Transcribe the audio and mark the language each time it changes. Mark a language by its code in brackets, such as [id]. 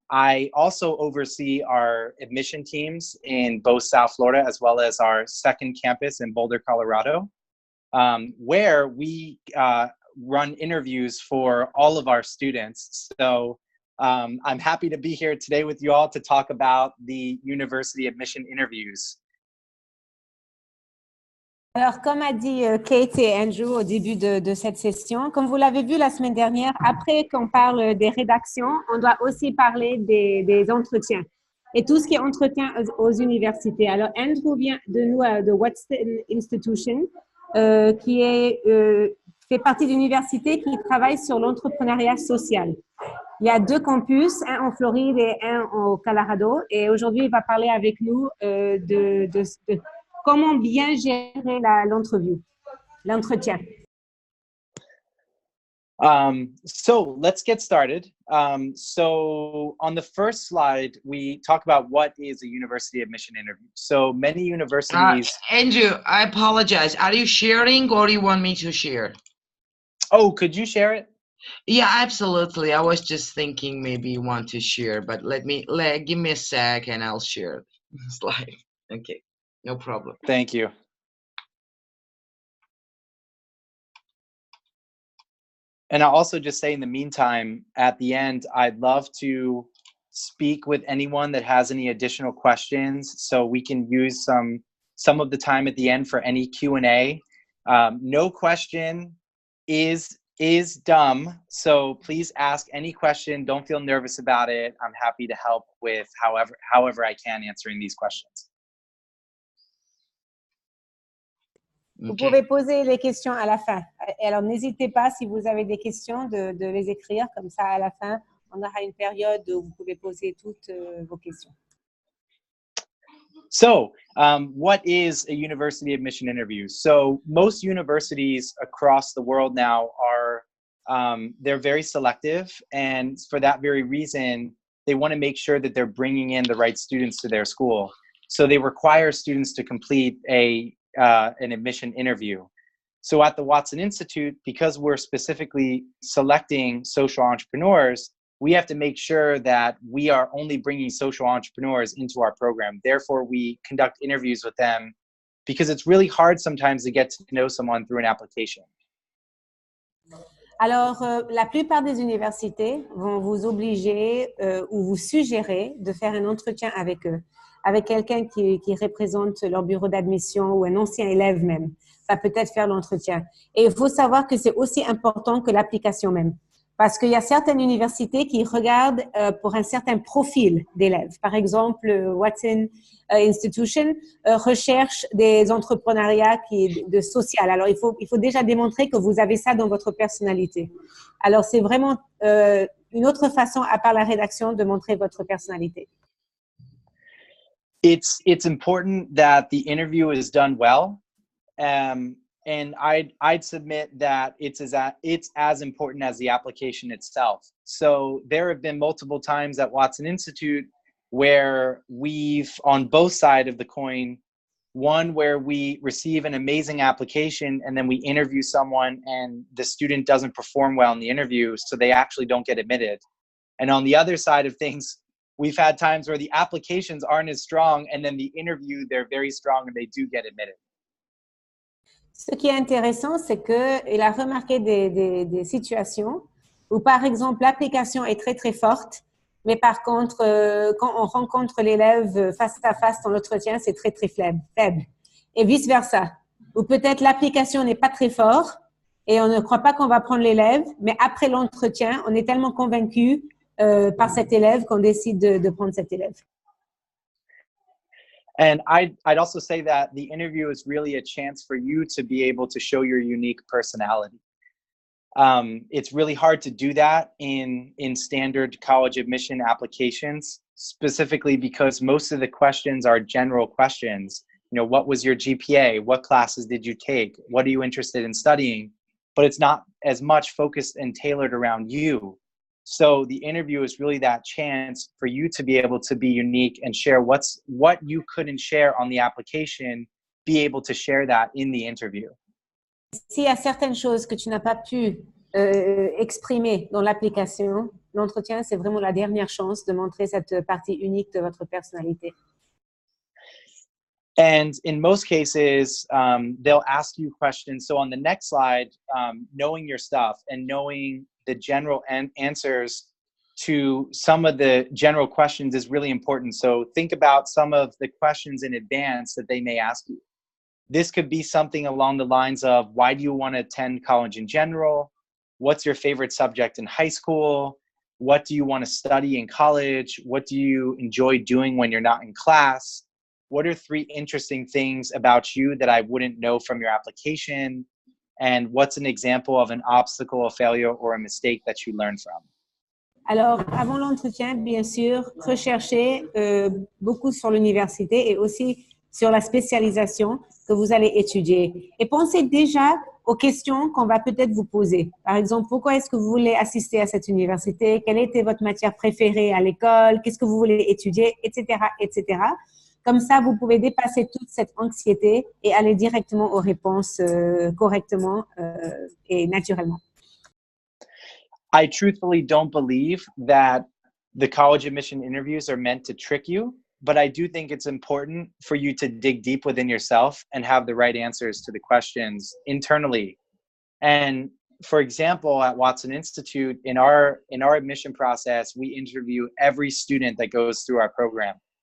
[en] I also oversee our admission teams in both South Florida as well as our second campus in Boulder, Colorado, where we run interviews for all of our students. So I'm happy to be here today with you all to talk about the university admission interviews. [fr] Alors, comme a dit Kate et Andrew au début de cette session, comme vous l'avez vu la semaine dernière, après qu'on parle des rédactions, on doit aussi parler des entretiens et tout ce qui est entretien aux universités. Alors, Andrew vient de nous, de Watson Institution, qui fait partie d'une université qui travaille sur l'entrepreneuriat social. Il y a 2 campus, un en Floride et un au Colorado. Et aujourd'hui, il va parler avec nous de comment bien gérer l'entretien. [en] So let's get started. So on the first slide, we talk about what is a university admission interview. So many universities... Andrew, I apologize. Are you sharing or do you want me to share? Oh, could you share it? Yeah, absolutely. I was just thinking maybe you want to share, but give me a sec and I'll share the slide. Okay, no problem. Thank you. And I'll also just say in the meantime, at the end, I'd love to speak with anyone that has any additional questions so we can use some of the time at the end for any Q&A. No question is dumb, so please ask any question. Don't feel nervous about it. I'm happy to help with however I can answering these questions. [fr] Vous pouvez poser les questions à la fin. Et alors, n'hésitez pas, si vous avez des questions, de les écrire. Comme ça, à la fin, on aura une période où vous pouvez poser toutes vos questions. [en] So, what is a university admission interview? So, most universities across the world now are, they're very selective. And for that very reason, they want to make sure that they're bringing in the right students to their school. So, they require students to complete an admission interview. So at the Watson Institute, because we're specifically selecting social entrepreneurs, we have to make sure that we are only bringing social entrepreneurs into our program. Therefore, we conduct interviews with them because it's really hard sometimes to get to know someone through an application. [fr] Alors, la plupart des universités vont vous obliger ou vous suggérer de faire un entretien avec eux, avec quelqu'un qui représente leur bureau d'admission ou un ancien élève même. Ça peut être faire l'entretien. Et il faut savoir que c'est aussi important que l'application même. Parce qu'il y a certaines universités qui regardent pour un certain profil d'élèves. Par exemple, Watson Institution recherche des entrepreneuriats de social. Alors, il faut déjà démontrer que vous avez ça dans votre personnalité. Alors, c'est vraiment une autre façon, à part la rédaction, de montrer votre personnalité. [en] It's important that the interview is done well. And I'd submit that it's as important as the application itself. So there have been multiple times at Watson Institute where we've, on both sides of the coin, one where we receive an amazing application and then we interview someone and the student doesn't perform well in the interview, so they actually don't get admitted. And on the other side of things, we've had times where the applications aren't as strong and then the interview, they're very strong and they do get admitted. [fr] Ce qui est intéressant, c'est qu'il a remarqué des situations où, par exemple, l'application est très, très forte, mais par contre, quand on rencontre l'élève face à face dans l'entretien, c'est très, très faible. Et vice-versa. Ou peut-être l'application n'est pas très forte et on ne croit pas qu'on va prendre l'élève, mais après l'entretien, on est tellement convaincu par cet élève qu'on décide de prendre cet élève. [en] And I'd also say that the interview is really a chance for you to be able to show your unique personality. It's really hard to do that in standard college admission applications, specifically because most of the questions are general questions. You know, what was your GPA? What classes did you take? What are you interested in studying? But it's not as much focused and tailored around you. So the interview is really that chance for you to be able to be unique and share what you couldn't share on the application, be able to share that in the interview. [fr] S'il y a certaines choses que tu n'as pas pu exprimer dans l'application, l'entretien, c'est vraiment la dernière chance de montrer cette partie unique de votre personnalité. [en] And in most cases, they'll ask you questions. So on the next slide, knowing your stuff and knowing the general answers to some of the general questions is really important. So think about some of the questions in advance that they may ask you. This could be something along the lines of, why do you want to attend college in general? What's your favorite subject in high school? What do you want to study in college? What do you enjoy doing when you're not in class? What are 3 interesting things about you that I wouldn't know from your application? And what's an example of an obstacle, a failure, or a mistake that you learned from? [fr] Alors, avant l'entretien, bien sûr, recherchez beaucoup sur l'université et aussi sur la spécialisation que vous allez étudier. Et pensez déjà aux questions qu'on va peut-être vous poser. Par exemple, pourquoi est-ce que vous voulez assister à cette université? Quelle était votre matière préférée à l'école? Qu'est-ce que vous voulez étudier? Etc., etc. Comme ça, vous pouvez dépasser toute cette anxiété et aller directement aux réponses correctement et naturellement. [en] I truthfully don't believe that the college admission interviews are meant to trick you, but I do think it's important for you to dig deep within yourself and have the right answers to the questions internally. And for example, at Watson Institute, in our admission process, we interview every student that goes through our program.